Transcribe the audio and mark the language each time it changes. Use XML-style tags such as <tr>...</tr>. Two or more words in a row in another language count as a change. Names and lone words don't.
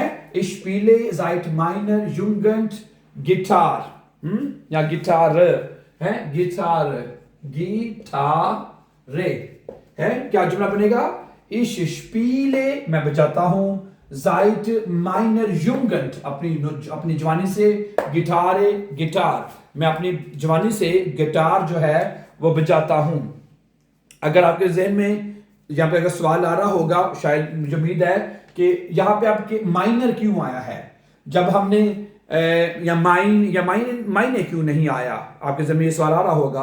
<de>ich spiele seit meiner Jugend Gitarre,</de> <ur>یا گٹار ہے، گٹارے ہے۔ کیا جملہ بنے گا?</ur> <de>ich spiele</de> <ur>میں بجاتا ہوں,</ur> <de>seit meiner Jugend</de> <ur>اپنی جوانی سے، گٹارے گٹار میں اپنی جوانی سے گٹار جو ہے وہ بجاتا ہوں. اگر آپ کے ذہن میں یہاں پہ اگر سوال آ رہا ہوگا، شاید مجھے امید ہے کہ یہاں پہ آپ کے مائنر کیوں آیا ہے، جب ہم نے یا مائنے کیوں نہیں آیا، آپ کے ذہن میں یہ سوال آ رہا ہوگا.</ur>